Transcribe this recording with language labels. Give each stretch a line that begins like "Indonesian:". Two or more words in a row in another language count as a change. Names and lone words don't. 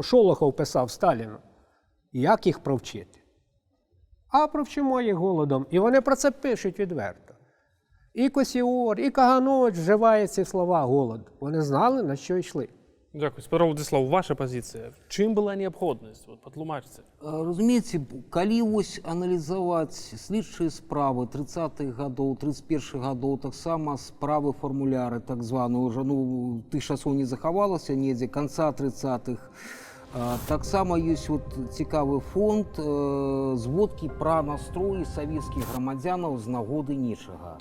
Ukrainian: Шолохов писав Сталіну. Як їх провчити? А провчимо їх голодом. І вони про це пишуть відверто. І Косіор, і Каганович вживають ці слова «голод». Вони знали, на що йшли. Дякую. Петро Владислав, ваша позиція. Чим була необхідність? Потлумачте.
Belarusian: Разумеется, калі ось аналізаваць слідчыя справы 30-х гадоў, 31-х гадоў, таксама справы фармуляры, так званую, уже, тых часоў не захавалася недзе, канца 30-х. Таксама ёсць цікавы фонд зводкі пра настроі савецкіх грамадзянаў з нагоды нечага.